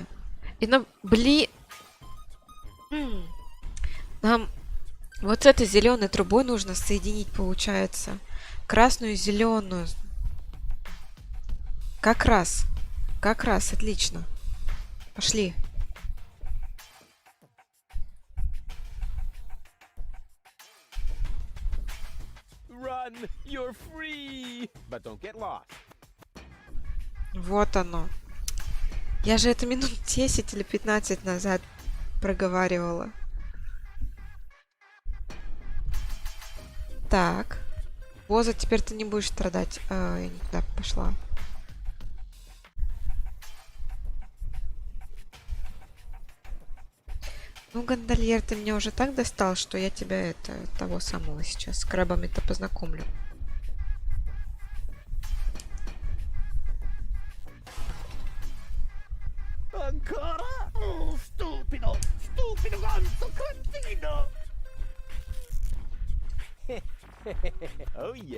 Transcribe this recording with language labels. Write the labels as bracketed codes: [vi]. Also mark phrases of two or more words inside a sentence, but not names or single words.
[ru] И нам, нам вот с этой зеленой трубой нужно соединить, получается. Красную и зеленую. Как раз. Как раз, отлично. Пошли. [en] Run, you're free, but don't get lost. [ru] Вот оно. Я же это минут 10 или 15 назад проговаривала. Так. Боза, теперь ты не будешь страдать. Я не туда пошла. Ну, гондольер, ты меня уже так достал, что я тебя того самого сейчас с крабами-то познакомлю. [it] Ancora? Oh, stupido! Stupido ganzo cretino! [en] Oh yeah.